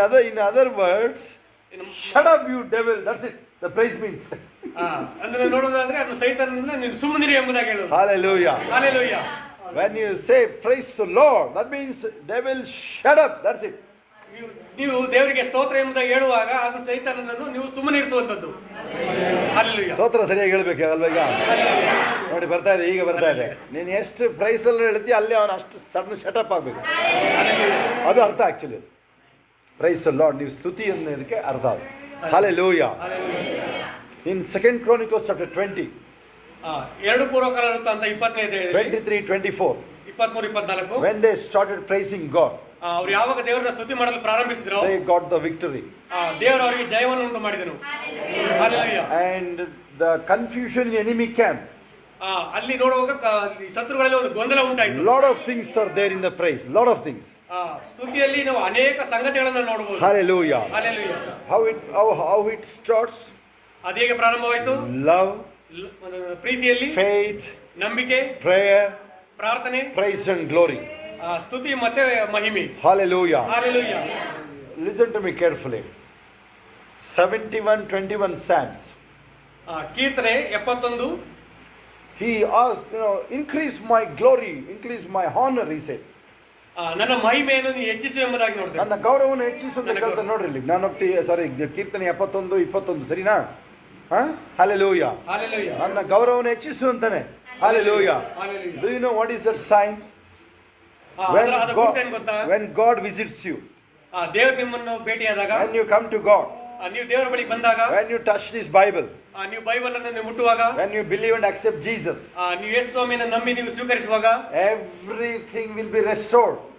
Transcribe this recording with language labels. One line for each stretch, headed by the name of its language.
English: In other words, shut up you devil, that's it, the praise means.
Kannada: ಅಂದ್ರೆ ನೋಡೋದಾದ್ರೆ ಅದು ಸೈತಾನನ ನೀನು ಸುಮ್ಮನಿರಿ ಎಂಬುದಾಗಿ ಹೇಳೋದು.
English: Hallelujah. Hallelujah. When you say praise the Lord, that means devil shut up, that's it.
Kannada: ನೀವು ದೇವರಿಗೆ ಸ್ತೋತ್ರ ಎಂಬುದಾಗಿ ಹೇಳುವಾಗ ಅದು ಸೈತಾನನನ್ನು ನೀವು ಸುಮ್ಮನಿರಿಸುವಂತದ್ದು.
English: Hallelujah.
Kannada: ಸ್ತೋತ್ರ ಸರಿಯಾಗಿ ಹೇಳ್ಬೇಕು ಅಲ್ವಾ? ಈಗ ನೋಡಿ ಬರ್ತಾ ಇದೆ, ಈಗ ಬರ್ತಾ ಇದೆ. ನೀನು ಎಷ್ಟು ಪ್ರೈಸ್ ಅಲ್ಲಿ ಹೇಳ್ತೀಯ ಅಲ್ಲಿ ಅವನು ಅಷ್ಟು ಸಣ್ಣ ಶಟಪ್ ಆಗ್ಬೇಕು. ಅದು ಅರ್ಥ ಆಕ್ಚುಲಿ
English: praise the lord,
Kannada: ನೀವು ಸ್ತುತಿ ಅನ್ನೋದಕ್ಕೆ ಅರ್ಥ. Hallelujah.
English: In 2 Chronicles chapter 20,
Kannada: 2 ಪೂರ್ವಕಾಲ ವೃತ್ತ ಅಂತ 20ನೇ ಅಧ್ಯಾಯದಲ್ಲಿ
English: 23-24,
Kannada: 23-24
English: when they started praising God,
Kannada: ಅವರು ಯಾವಾಗ ದೇವರನ್ನ ಸ್ತುತಿ ಮಾಡಲು ಪ್ರಾರಂಭಿಸಿದ್ರು
English: they got the victory.
Kannada: ದೇವರು ಅವರಿಗೆ ಜಯವನ್ನು ಉಂಟು ಮಾಡಿದನು.
English: Hallelujah. And the confusion in enemy camp,
Kannada: ಅಲ್ಲಿ ನೋಡುವಾಗ ಶತ್ರುಗಳಲ್ಲಿ ಒಂದು ಗೊಂದಲ ಉಂಟಾಯಿತು.
English: lot of things are there in the praise, lot of things.
Kannada: ಸ್ತುತಿಯಲ್ಲಿ ನಾವು ಅನೇಕ ಸಂಗತಿಗಳನ್ನು ನೋಡಬಹುದು.
English: Hallelujah. Hallelujah. How it starts?
Kannada: ಅದು ಹೇಗೆ ಪ್ರಾರಂಭವಾಯಿತು?
English: Love,
Kannada: ಪ್ರೀತಿಯಲ್ಲಿ,
English: faith,
Kannada: ನಂಬಿಕೆ,
English: prayer,
Kannada: ಪ್ರಾರ್ಥನೆ,
English: praise and glory.
Kannada: ಸ್ತುತಿ ಮತ್ತೆ ಮಹಿಮೆ.
English: Hallelujah. Hallelujah. Listen to me carefully. 71-21 Psalms.
Kannada: ಕೀರ್ತನೆ 71. He asked, increase my glory, increase my honor, he says. ನನ್ನ ಮಹಿಮೆಯನ್ನು ನೀನು ಹೆಚ್ಚಿಸು ಎಂಬುದಾಗಿ ನೋಡ್ತೇನೆ. ನನ್ನ ಗೌರವವನ್ನು ಹೆಚ್ಚಿಸು ಅಂತ ಕೇಳ್ತಾನೆ ನೋಡ್ರಿ ಇಲ್ಲಿ. ನಾನು ಕೀರ್ತನೆ 71-21 ಸರಿನಾ?
English: Hallelujah. Hallelujah.
Kannada: ನನ್ನ ಗೌರವವನ್ನು ಹೆಚ್ಚಿಸು ಅಂತಾನೆ.
English: Hallelujah. Hallelujah. Do you know what is that sign? When God visits you,
Kannada: ದೇವರು ನಿಮ್ಮನ್ನು ಭೇಟಿಯಾದಾಗ,
English: when you come to God,
Kannada: ನೀವು ದೇವರ ಬಳಿಗೆ ಬಂದಾಗ,
English: when you touch this Bible,
Kannada: ನೀವು ಬೈಬಲ್ ಅನ್ನು ಮುಟ್ಟುವಾಗ,
English: when you believe and accept Jesus,
Kannada: ನೀವು ಯೇಸು ಸ್ವಾಮಿಯನ್ನು ನಂಬಿ ನೀವು ಸ್ವೀಕರಿಸುವಾಗ,
English: everything will be restored.